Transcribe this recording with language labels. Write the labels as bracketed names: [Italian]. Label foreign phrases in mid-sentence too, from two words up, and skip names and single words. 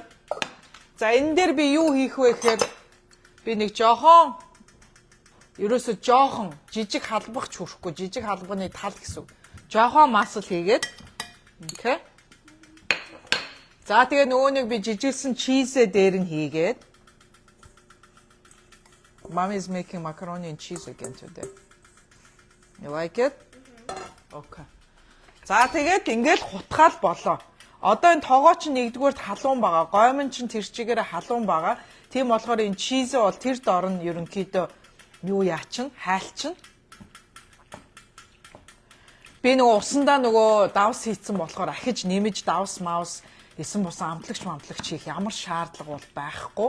[Mongolian] За энэ дээр би юу хийх вэ гэхээр би нэг жоохон ерөөсө жоохон жижиг халбах ч хүрхгүй, жижиг халбаны тал гэсэн үг. Жоохон масл хийгээд окей. За тэгээ нөгөө нэг би жижигсэн чизээ дээр нь хийгээд [English] Mom is making macaroni and cheese again today. You like it? Okay. [Mongolian] За тэгээд ингээд хутгаал болоо. Одоо энэ тоогоо чинь нэгдүгээр халуун байгаа. Гомон чинь тэр чигээрээ халуун байгаа. Тийм болохоор энэ чизээ бол тэр дор нь ерөнхийдөө юу яачин, хайлчин. Би нөгөө усандаа нөгөө давс хийцэн болохоор ахиж нэмэж давс маус эсэн бусан амтлагч хийх ямар шаардлага бол байхгүй.